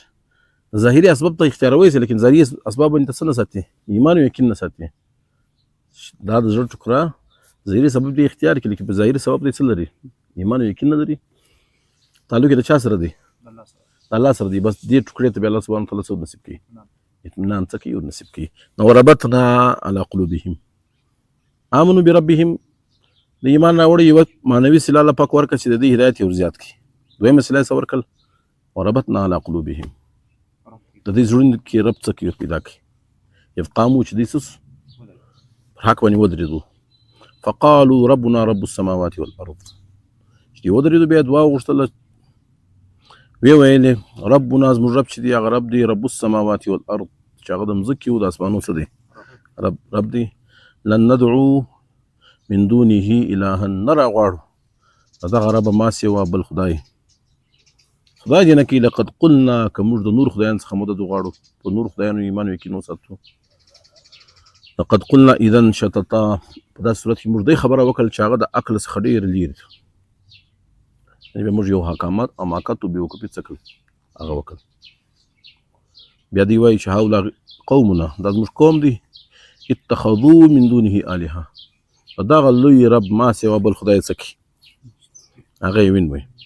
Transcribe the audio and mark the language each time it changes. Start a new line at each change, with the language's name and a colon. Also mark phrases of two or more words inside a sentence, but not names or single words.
Pashto: ظاهري اسباب ته اختیاروي سي لیکن ظاهري اسباب باندې څه نه ساتي ایمان او یقین نه ساتي. دا د زړه ټوکړه ظاهري سبب دی اختیار کړي لیکن په ظاهري سبب دی څه لري ایمان او یقین نه لري. تعلق د چا سره دی الله سره دی. بس دې ټوکړې ته به الله
Arabic: سبحانه وتعالی
Pashto: څه نصیب کړي اطمینان څه کوي نصیب کړي. نو
Arabic: وربطنا على قلوبهم آمنوا بربهم
Pashto: د ایمان راوړي یو معنوي صله الله پاک ورکړه چې د دې هدایت یې زیات کړي. دویمه صله یې څه ورکړل
Arabic: وربطنا على قلوبهم
Pashto: د دې زړونو کې رب څه کوي پیدا کړي.
Arabic: اذ قاموا
Pashto: چې دې څه حق باندې ودرېدو
Arabic: فقالوا ربنا رب السماوات والارض
Pashto: چې دې ودرېدو بیا دعا وغوښتله ویې ویلې ربنا زموږ رب چې دی هغه رب دی
Arabic: رب السماوات والارض
Pashto: چې هغه د مځکې او د اسمانو څه دی رب دی.
Arabic: لن ندعو من دونه الها
Pashto: نه راغواړو د دغه ربه ما سوا بل خدای دې نه کوي.
Arabic: لقد قلنا
Pashto: که موږ د نور خدایانو څخه مدد وغواړو په نور خدایانو ایمان او یقین وساتو
Arabic: لقد قلنا اذا شططا
Pashto: په داسې صورت کې موږ دې خبره وکړل چې هغه د عقل څخه ډېر لرې دی. یعنې بیا موږ یو حکامت حماقت او بېوقوفي څه کړل هغه وکړل. بیا دوی وایي چې
Arabic: هؤلاء قومنا
Pashto: دا زموږ قوم دی
Arabic: اتخذوا من دونه آلهه
Pashto: په دغه لوی رب ما سوا بل خدای څه کوي هغه یې ونیوی.